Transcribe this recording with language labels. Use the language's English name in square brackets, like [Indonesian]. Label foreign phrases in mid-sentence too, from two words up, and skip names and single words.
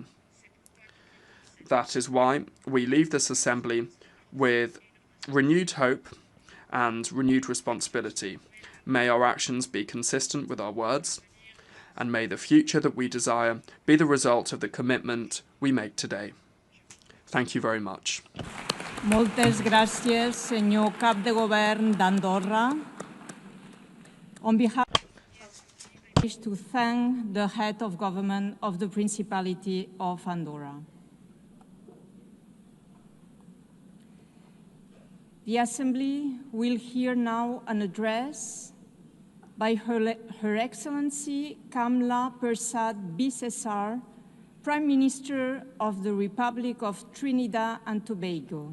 [English] That is why we leave this assembly with renewed hope and renewed responsibility. May our actions be consistent with our words, and may the future that we desire be the result of the commitment we make today. Thank you very much. [Catalan] Moltes gràcies, senyor cap de govern d'Andorra. [English] On behalf I wish to thank the head of government of the Principality of Andorra. The Assembly will hear now an address by Her Excellency Kamla Persad Bissessar, Prime Minister of the Republic of Trinidad and Tobago.